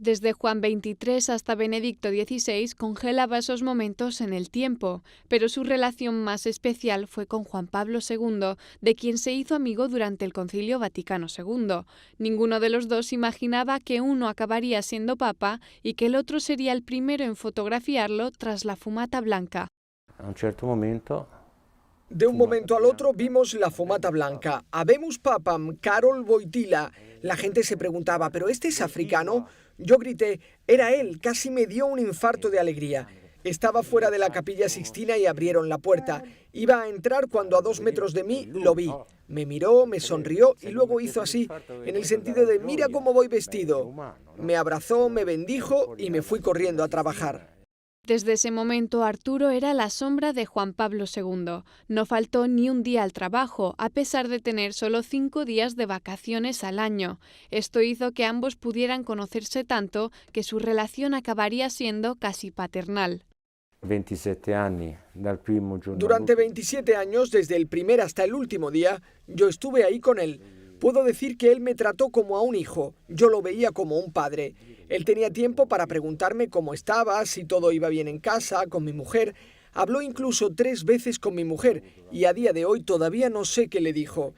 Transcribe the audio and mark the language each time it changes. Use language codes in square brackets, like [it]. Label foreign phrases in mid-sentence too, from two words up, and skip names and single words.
[es] Desde Juan XXIII hasta Benedicto XVI congelaba esos momentos en el tiempo, pero su relación más especial fue con Juan Pablo II, de quien se hizo amigo durante el Concilio Vaticano II. Ninguno de los dos imaginaba que uno acabaría siendo papa y que el otro sería el primero en fotografiarlo tras la fumata blanca. [it] A un certo momento... [es] De un momento al otro vimos la fumata blanca. [la] Habemus papam, Karol Wojtyła. [es] La gente se preguntaba, ¿pero este es africano? Yo grité, era él, casi me dio un infarto de alegría. Estaba fuera de la Capilla Sixtina y abrieron la puerta. Iba a entrar cuando a 2 metros de mí lo vi. Me miró, me sonrió y luego hizo así, en el sentido de mira cómo voy vestido. Me abrazó, me bendijo y me fui corriendo a trabajar. Desde ese momento Arturo era la sombra de Juan Pablo II. No faltó ni un día al trabajo, a pesar de tener solo 5 días de vacaciones al año. Esto hizo que ambos pudieran conocerse tanto que su relación acabaría siendo casi paternal. 27 años, [it] dal primo giorno. [es] Durante 27 años, desde el primer hasta el último día, yo estuve ahí con él. Puedo decir que él me trató como a un hijo, yo lo veía como un padre. Él tenía tiempo para preguntarme cómo estaba, si todo iba bien en casa, con mi mujer. Habló incluso 3 veces con mi mujer y a día de hoy todavía no sé qué le dijo.